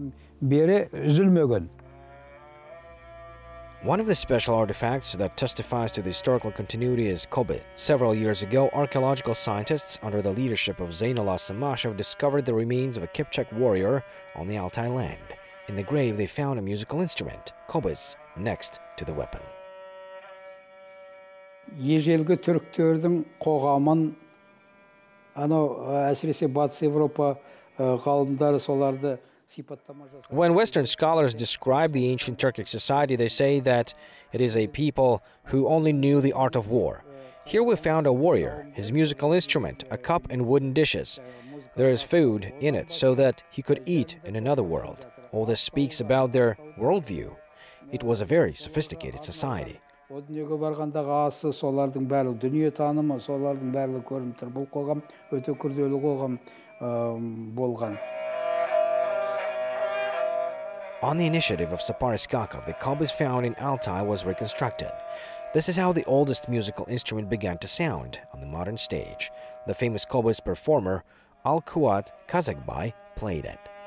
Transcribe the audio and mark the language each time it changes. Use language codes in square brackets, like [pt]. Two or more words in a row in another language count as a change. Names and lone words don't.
[en] One of the special artifacts that testifies to the historical continuity is kobyz. Several years ago, archaeological scientists under the leadership of Zainul Samashev discovered the remains of a Kipchak warrior on the Altai land. In the grave, they found a musical instrument, kobyz, next to the weapon. [kk] Ежелгі түріктердің қоғамын, әсіресе Батыс Европа ғалымдары соларды сипаттама жасады. [en] When Western scholars describe the ancient Turkic society, they say that it is a people who only knew the art of war. Here we found a warrior, his musical instrument, a cup and wooden dishes. There is food in it so that he could eat in another world. All this speaks about their worldview. It was a very sophisticated society. [kk] Дүниеге барғандағы асы, солардың барлығы дүние танымы, солардың барлығы көрініп тұр. Бұл қоғам өте күрделі қоғам болған. [en] On the initiative of Sapar Iskakov, the kobyz found in Altai was reconstructed. This is how the oldest musical instrument began to sound on the modern stage. The famous kobyz performer Al-Quwat Kazakh played it.